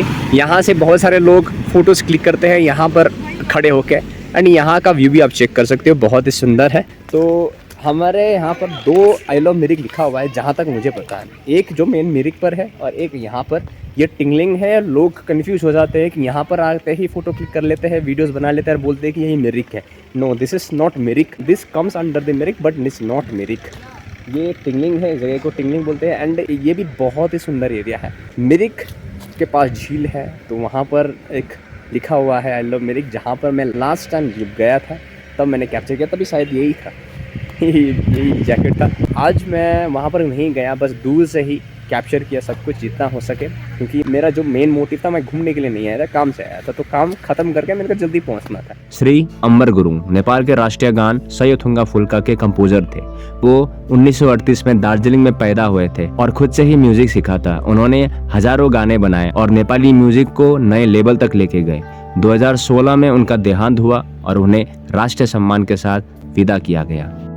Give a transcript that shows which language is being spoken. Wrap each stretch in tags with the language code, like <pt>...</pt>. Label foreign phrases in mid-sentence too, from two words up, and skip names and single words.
<hi>यहाँ से बहुत सारे लोग</hi> <en>photos click</en> <hi>करते हैं यहाँ पर खड़े होके, एंड यहाँ का व्यू भी आप चेक कर सकते हो, बहुत ही सुंदर है। तो हमारे यहाँ पर 2</hi> <en>I love Mirik</en> <hi>लिखा हुआ है जहाँ तक मुझे पता है। एक जो मेन मिरिक पर है और एक यहाँ पर। ये टिंगलिंग है। लोग कंफ्यूज हो जाते हैं कि यहाँ पर आते ही</hi> <en>photo click</en> <hi>कर लेते हैं, वीडियोस बना लेते हैं और बोलते हैं कि यही मिरिक है।</hi> <en>No, this is not Mirik. This comes under the Mirik but this not Mirik.</en> <hi>ये टिंगलिंग है, इस जगह को टिंगलिंग बोलते हैं। एंड ये भी बहुत ही सुंदर एरिया है। मिरिक के पास झील है, तो वहाँ पर एक लिखा हुआ है</hi> <en>I love Mirik.</en> <hi>जहाँ पर मैं</hi> <en>last time</en> <hi>गया था तब मैंने कैप्चर किया, तभी शायद यही था, यही जैकेट था। आज मैं वहाँ पर नहीं गया, बस दूर से ही कैप्चर किया सब कुछ जितना हो सके, क्योंकि मेरा जो</hi> <en>main motive</en> <hi>था, मैं घूमने के लिए नहीं आया था, काम से आया था। तो काम खत्म करके मेरे को जल्दी पहुँचना था। श्री अम्बर गुरुङ नेपाल के राष्ट्रीय गान सयोथुङ्गा फुल्का के कंपोजर थे। वो 1938 में दार्जिलिंग में पैदा हुए थे और खुद से ही म्यूजिक सीखा था। उन्होंने हजारों गाने बनाए और नेपाली म्यूजिक को नए लेवल तक लेके गए। 2016 में उनका देहांत हुआ और उन्हें राष्ट्रीय सम्मान के साथ विदा किया गया।</hi>